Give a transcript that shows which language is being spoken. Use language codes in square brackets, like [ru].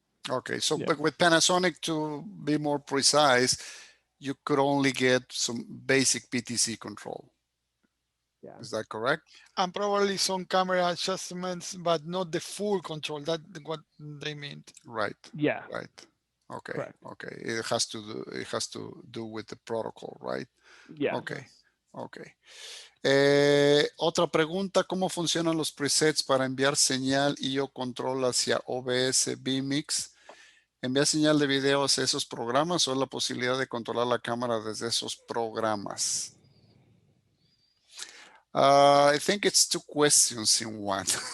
[en] Okay, so but with Panasonic, to be more precise, you could only get some basic PTZ control. Yeah. Is that correct? And probably some camera adjustments, but not the full control. That's what they meant. Right. Yeah. Right. Okay. Correct. Okay. It has to do with the protocol, right? Yeah. Okay. Okay. [es] Otra pregunta, ¿cómo funcionan los presets para enviar señal y o control hacia OBS vMix? ¿Envía señal de video hacia esos programas o es la posibilidad de controlar la cámara desde esos programas? [en] I think it's two questions in one.